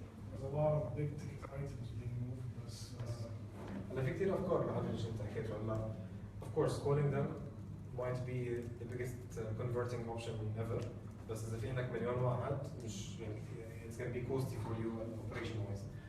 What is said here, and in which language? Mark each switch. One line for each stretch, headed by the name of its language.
English: there's a lot of big ticket items being moved بس
Arabic: هلا في كثير افكار بهذا الشيء اللي حكيته هلا.
English: Of course calling them might be the biggest converting option ever.
Arabic: بس إذا في عندك مليون واحد مش يعني
English: it's going to be costly for you operation wise.